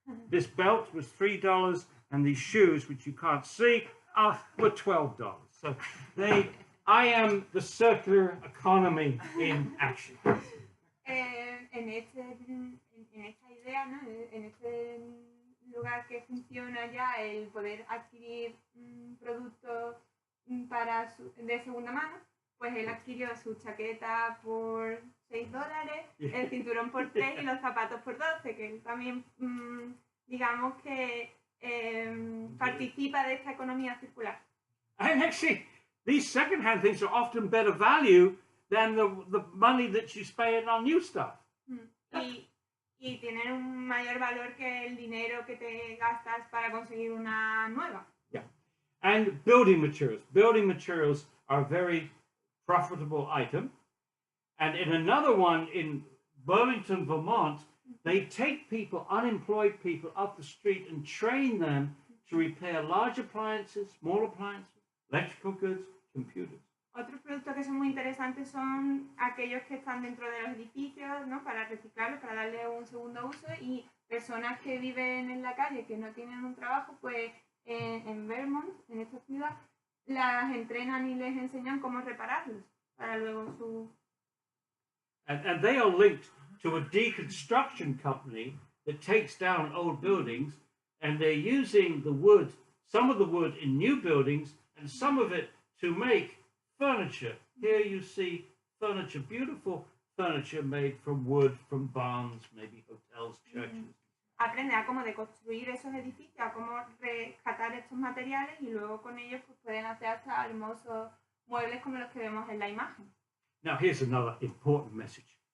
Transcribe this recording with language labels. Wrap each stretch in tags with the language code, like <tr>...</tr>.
<en>This belt was $3, and these shoes, which you can't see, were $12. So I am the circular economy in action.</en> <es>En esta idea, ¿no? En este lugar que funciona ya el poder adquirir productos de segunda mano, pues él adquirió su chaqueta por $6, el cinturón por 3 y los zapatos por 12, que él también, digamos que participa de esta economía circular.</es> <en>And actually, these second-hand things are often better value than the money that you spend on new stuff.</en> <es>Y tienen un mayor valor que el dinero que te gastas para conseguir una nueva.</es> <en>Yeah. And building materials. Building materials are a very profitable item. And in another one in Burlington, Vermont, they take people, unemployed people, off the street and train them to repair large appliances, small appliances, electrical goods, computers.</en> <es>Otros productos que son muy interesantes son aquellos que están dentro de los edificios, ¿no? Para reciclarlos, para darle un segundo uso, y personas que viven en la calle, que no tienen un trabajo, pues en Vermont, en esta ciudad, las entrenan y les enseñan cómo repararlos para luego su...</es> <en>And they are linked to a deconstruction company that takes down old buildings, and they're using the wood, some of the wood in new buildings, and some of it to make furniture. Here you see furniture, beautiful furniture made from wood, from barns, maybe hotels, churches.</en> <es>Aprende a cómo deconstruir esos edificios, a cómo rescatar estos materiales, y luego con ellos pues pueden hacer hasta hermosos muebles como los que vemos en la imagen.</es> <en>Now here's another important message.</en>